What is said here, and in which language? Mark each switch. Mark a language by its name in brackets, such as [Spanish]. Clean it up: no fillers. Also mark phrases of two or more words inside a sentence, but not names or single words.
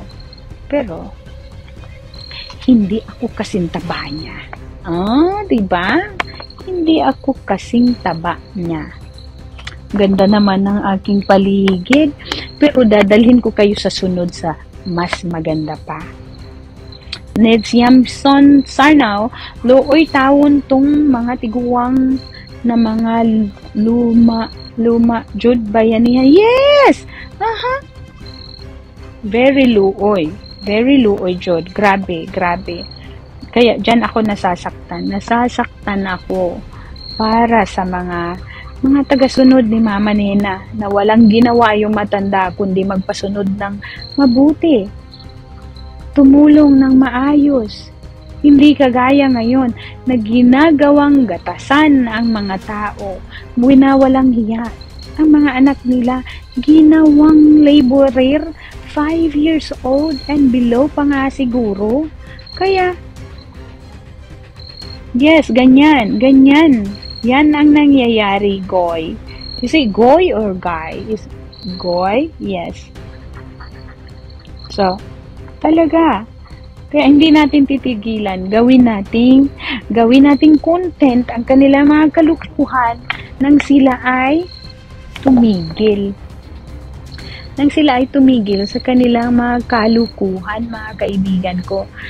[Filipino] Pero, hindi ako kasing taba niya. Diba? Hindi ako kasing taba niya. Ganda naman ng aking paligid. Pero dadalhin ko kayo sa sunod sa mas maganda pa. [Cebuano] Neds Yamson Sarnaw, looy tawon tong mga tiguwang na mga luma jud bayanihan. [English] Yes! Very luoy. [Cebuano] Very luoy jud. Grabe, grabe. [Filipino] Kaya dyan ako nasasaktan. Nasasaktan ako para sa mga tagasunod ni Mama Nena na walang ginawa yung matanda kundi magpasunod ng mabuti. Tumulong ng maayos. Hindi kagaya ngayon na ginagawang gatasan ang mga tao. Winawalang hiya. Ang mga anak nila ginawang laborer, [English] 5 years old and below [Filipino] pa nga siguro. Kaya, yes, ganyan. Yan ang nangyayari, Goy. [English] Is it Goy or Guy? Is Goy? Yes. [Filipino] So, talaga. Kaya hindi natin titigilan. Gawin nating content ang kanilang mga kalukuhan nang sila ay tumigil. Nang sila ay tumigil sa kanilang mga kalukuhan, mga kaibigan ko.